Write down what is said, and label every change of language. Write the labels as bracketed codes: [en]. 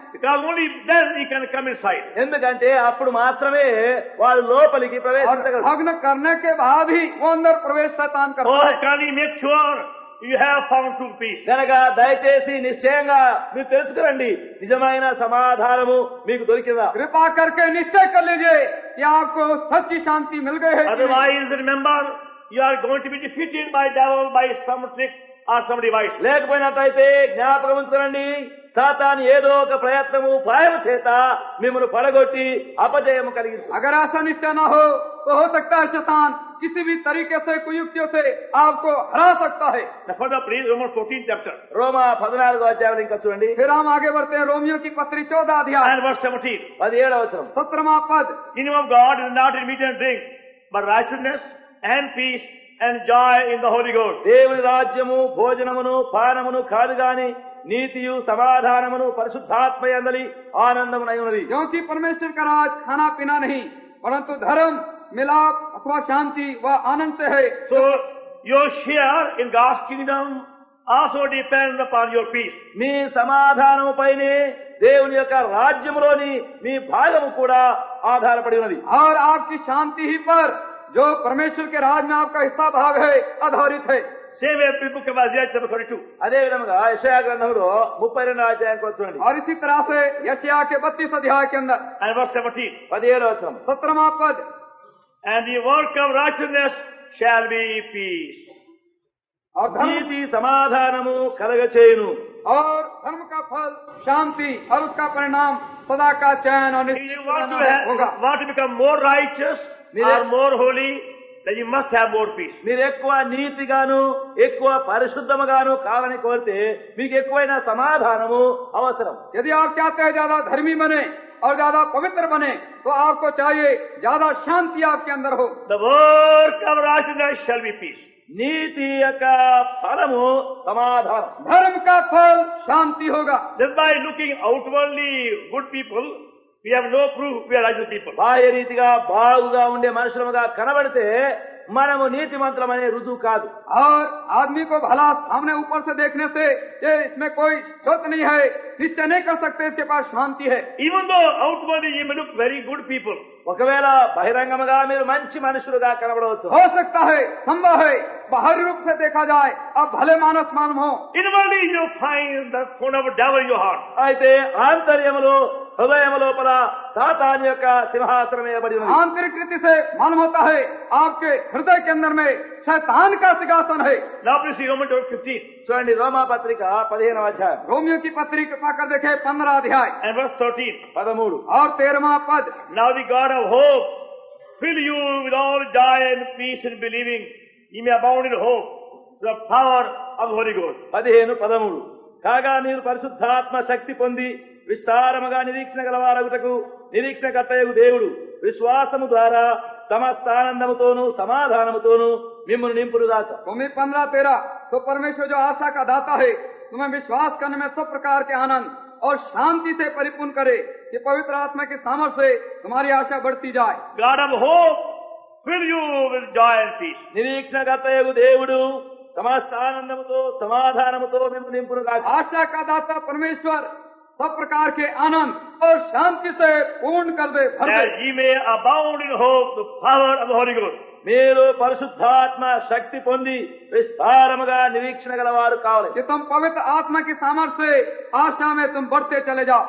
[en] Because only then he can come inside. [te] ఎందుకంటే అప్పుడు మాత్రమే వారు లోపలికి [hi] और [te] ప్రవేశించగలరు. [hi] भग्न करने के बाद ही वो अंदर प्रवेश शैतान करता [en] Oh, [hi] है। [en] can he make sure you have found true peace? [te] గనక దయచేసి నిశ్చయంగా మీరు తెలుసుకురండి నిజమైన సమాధానము మీకు దొరికిందా. [hi] कृपा करके निश्चय कर लीजिए कि आपको सच्ची शांति मिल गई है कि नहीं। [en] Otherwise, remember, you are going to be defeated by devil by some trick or some device. [te] లేకపోయినట్లయితే జ్ఞాపకం ఉంచుకోనండి సాతాను ఏదో ఒక ప్రయత్నము ఉపాయం చేత మిమ్మల్ని పడగొట్టి అపజయము కలిగించు. [hi] अगर ऐसा निश्चय न हो तो हो सकता है शैतान किसी भी तरीके से कुयुक्तियों से आपको हरा सकता है। [en] Now further please, Romans 14 chapter [te] రోమా 14వ అధ్యాయం ఇంకా చూడండి [hi] फिर हम आगे बढ़ते हैं रोमियो की पत्री 14 अध्याय [en] and verse 17. [te] 17వ వచనం. [hi] 17वां पद। [en] Kingdom of God is not in meat and drink, but righteousness and peace and joy in the Holy Ghost. [te] దేవుని రాజ్యము భోజనమును పానమును కాదు గాని నీతియు సమాధానమును పరిశుద్ధాత్మ యందలి ఆనందమునై ఉన్నది. [hi] क्योंकि परमेश्वर का राज खाना पीना नहीं परंतु धर्म मिलाप अथवा शांति व आनंद से है। [en] So your share in God's kingdom also depends upon your peace. [te] మీ సమాధానము పైనే దేవుని యొక్క రాజ్యములోని మీ భాగము కూడా ఆధారపడి ఉన్నది. [hi] और आपकी शांति ही पर जो परमेश्वर के राज में आपका हिस्सा भाग है आधारित है। [en] Same way in book of Isaiah chapter 42 [te] అదే విధముగా యెషయా గ్రంథంలో 32వ అధ్యాయం చూడండి. [hi] और इसी तरह से यशायाह के 32 अध्याय के अंदर [en] and verse 17. [te] 17వ వచనం. [hi] 17वां पद। [en] And the work of righteousness shall be peace. [hi] और धर्म [te] నీతి సమాధానము కలగచేయును. [hi] और धर्म का फल शांति और उसका परिणाम सदा का चैन और [en] If you want to, [hi] निश्चित होगा। [en] want to become more righteous or more holy, then you must have more peace. [te] మీరు ఎక్కువ నీతిగాను ఎక్కువ పరిశుద్ధముగాను కావాలని కోరితే మీకు ఎక్కువైన సమాధానము అవసరం. [hi] यदि आप चाहते हैं ज्यादा धर्मी बने और ज्यादा पवित्र बने तो आपको चाहिए ज्यादा शांति आपके अंदर हो। [en] The work of righteousness shall be peace. [te] నీతి యొక్క ఫలము సమాధానం. [hi] धर्म का फल शांति होगा। [en] Just by looking outwardly good people, we have no proof we are righteous people. [te] బాహ్య రీతిగా బాగుగా ఉండే మనుషులముగా కనబడితే మనము నీతిమంతులమనే రుజువు కాదు. [hi] और आदमी को भला सामने ऊपर से देखने से ये इसमें कोई शोक नहीं है निश्चय नहीं कर सकते इसके पास शांति है। [en] Even though outwardly you may look very good people, [te] ఒకవేళ బహిరంగముగా మీరు మంచి మనుషులుగా కనబడవచ్చు. [hi] हो सकता है संभव है बाहरी रूप से देखा जाए अब भले मानस मालूम हो [en] inwardly you find the throne of devil in your heart. [te] అయితే ఆంతర్యములో హృదయము లోపల సాతాను యొక్క సింహాసనం వేయబడి ఉన్నది. [hi] आंतरिक रीति से मालूम होता है आपके हृदय के अंदर में शैतान का सिंहासन है। [en] Now please see Romans 15 [te] చూడండి రోమా పత్రిక 15వ అధ్యాయం [hi] रोमियो की पत्री कृपा कर देखे 15 अध्याय [en] and verse 13. 13. [hi] और 13वां पद। [en] Now the God of hope fill you with all joy and peace in believing, ye may abound in hope, the power of the Holy Ghost. [te] 15:13 కాగా మీరు పరిశుద్ధాత్మ శక్తి పొంది విస్తారముగా నిరీక్షణ గలవారగుటకు నిరీక్షణకర్తయగు దేవుడు విశ్వాసము ద్వారా సమస్త ఆనందముతోనూ సమాధానముతోనూ మిమ్మును నింపురుగాక. [hi] रोमी 15:13 तो परमेश्वर जो आशा का दाता है तुम्हें विश्वास करने में सब प्रकार के आनंद और शांति से परिपूर्ण करे कि पवित्र आत्मा के सामर्थ्य से तुम्हारी आशा बढ़ती जाए. [en] God of hope, fill you with joy and peace. [te] నిరీక్షణకర్తయగు దేవుడు సమస్త ఆనందముతో సమాధానముతో మిమ్మును నింపురుగాక. [hi] आशा का दाता परमेश्वर सब प्रकार के आनंद और शांति से पूर्ण कर दे, भर दे. [en] That ye may abound in hope, the power of the Holy Ghost. [te] మీరు పరిశుద్ధాత్మ శక్తి పొంది విస్తారముగా నిరీక్షణ గలవారు కావాలి. [hi] कि तुम पवित्र आत्मा की सामर्थ्य से आशा में तुम बढ़ते चले जाओ.